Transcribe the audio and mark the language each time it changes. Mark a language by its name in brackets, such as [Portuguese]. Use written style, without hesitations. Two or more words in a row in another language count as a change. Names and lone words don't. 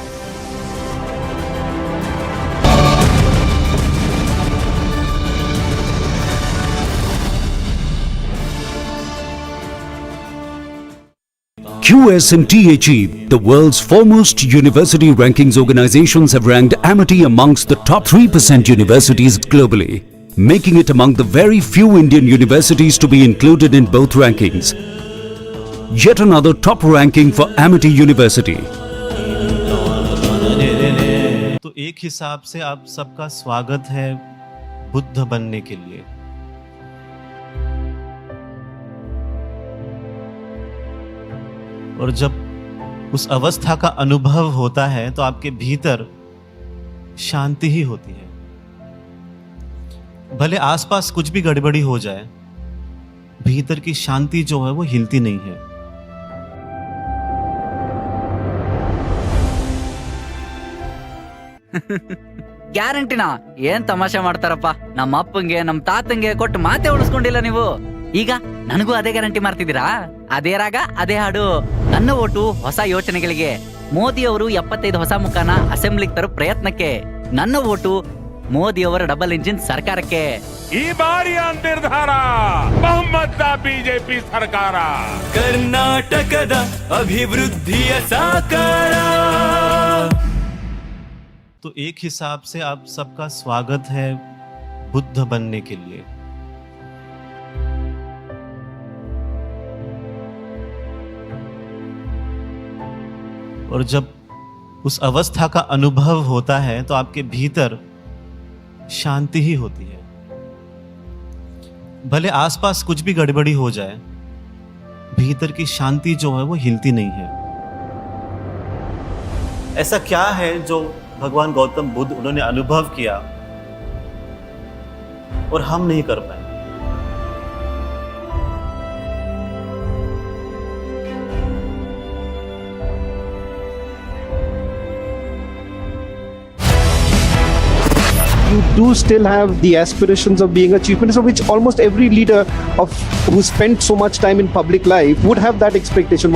[English] QS and THE, the world's foremost university rankings organizations, have ranked Amity amongst the top 3% universities globally, making it among the very few Indian universities to be included in both rankings. Yet another top ranking for Amity University. [Hindi] तो एक हिसाब से आप सबका स्वागत है बुद्ध बनने के लिए. और जब उस अवस्था का अनुभव होता है तो आपके भीतर शांति ही होती है. भले आसपास कुछ भी गड़बड़ी हो जाए, भीतर की शांति जो है वो हिलती नहीं है. [Kannada] ಗ್ಯಾರಂಟಿನಾ? ಏನ್ ತಮಾಷೆ ಮಾಡ್ತಾರಪ್ಪ. ನಮ್ಮ ಅಪ್ಪಂಗೆ ನಮ್ಮ ತಾತಂಗೆ ಕೊಟ್ಟು ಮಾತೆ ಉಳಿಸ್ಕೊಂಡಿಲ್ಲ ನೀವು. ಈಗ ನನಗೂ ಅದೇ ಗ್ಯಾರಂಟಿ ಮಾಡ್ತಿದ್ದೀರಾ? ಅದೇ ರಾಗ ಅದೇ ಹಾಡು. ನನ್ನ ಓಟು ಹೊಸ ಯೋಚನೆಗಳಿಗೆ. ಮೋದಿ ಅವರು 75 ಹೊಸ ಮುಖಾನ ಅಸೆಂಬ್ಲಿಗೆ ತರೋ ಪ್ರಯತ್ನಕ್ಕೆ. ನನ್ನ ಓಟು ಮೋದಿ ಅವರ [English] double engine [Kannada] ಸರ್ಕಾರಕ್ಕೆ. ಈ ಬಾರಿಯ ನಿರ್ಧಾರ ಬಹುಮತದ ಬಿಜೆಪಿ ಸರ್ಕಾರ. ಕರ್ನಾಟಕದ ಅಭಿವೃದ್ಧಿಯ ಸಾಕಾರ. [Hindi] तो एक हिसाब से आप सबका स्वागत है बुद्ध बनने के लिए. और जब उस अवस्था का अनुभव होता है तो आपके भीतर शांति ही होती है. भले आसपास कुछ भी गड़बड़ी हो जाए, भीतर की शांति जो है वो हिलती नहीं है. ऐसा क्या है जो भगवान गौतम बुद्ध उन्होंने अनुभव किया और हम नहीं कर पाए? [English] You do still have the aspirations of being a chief minister, which almost every leader who spent so much time in public life would have that expectation.